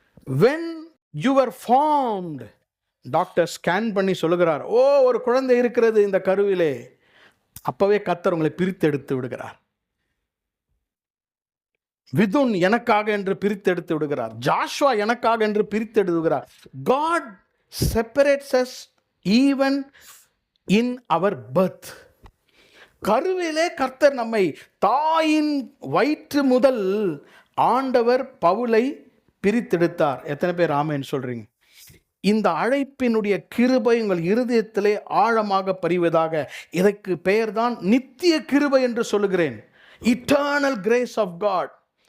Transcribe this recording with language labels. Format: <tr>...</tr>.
<en>When you were formed,</en> <ta>doctor scan பண்ணி சொல்லுகிறார், ஓ, ஒரு குழந்தை இருக்கிறது இந்த கருவிலே. அப்பவே கர்த்தர் உங்களை பிரித்து எடுத்து விடுகிறார். விதுன் எனக்காக என்று பிரித்து எடுத்து விடுகிறார். ஜாஷுவா எனக்காக என்று பிரித்து எடுத்துகிறார்.</ta> <en>God separates us even in our birth.</en> <ta>கருவிலே கர்த்தர் நம்மை, தாயின் வயிற்று முதல் ஆண்டவர் பவுலை பிரித்தெடுத்தார். எத்தனை பேர் ஆமென் சொல்றீங்க? இந்த அழைப்பினுடைய கிருபை உங்கள் இருதயத்திலே ஆழமாக பதிவதாக. இதற்கு பெயர்தான் நித்திய கிருபை என்று சொல்லுகிறேன்.</ta> <en>Eternal grace of God.</en>